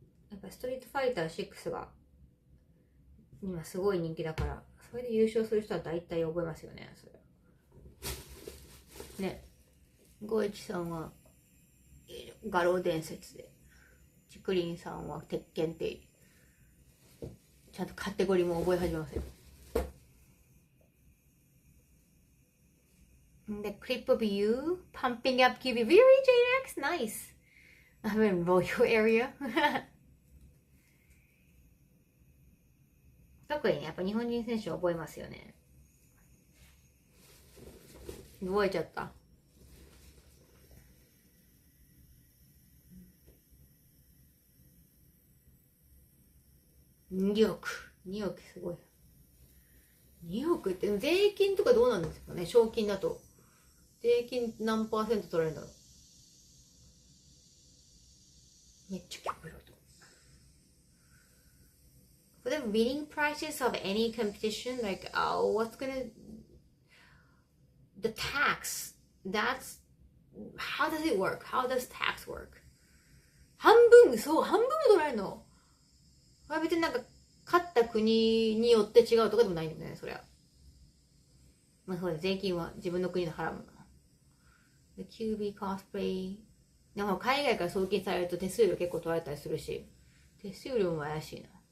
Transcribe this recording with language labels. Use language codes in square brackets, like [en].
[ja] やっぱストリートファイター6が、今すごい人気だから、それで優勝する人は大体覚えますよね、それ。ね。 513さんは、画廊伝説で、チクリンさんは鉄拳って、ちゃんとカテゴリーも覚え始めますよ。 [en] The clip of you pumping up QB. Really, JX? Nice. I'm in Royal area. [ja] 特にね、やっぱ日本人選手は覚えますよね。覚えちゃった。 2億。2億すごい。2億って税金とかどうなんですかね、賞金だと。税金何%取られるんだろう。めっちゃ極論と。 [en] For the winning prices of any competition, like, oh, what's gonna, the tax, that's, how does it work? How does tax work? [ja] 半分も取られるの。別になんか、勝った国によって違うとかでもないんだよね、そりゃ。まあそうです、税金は自分の国で払うもんな。 [en] The QB cosplay。 [ja] でも海外から送金されると手数料結構取られたりするし、手数料も怪しいな。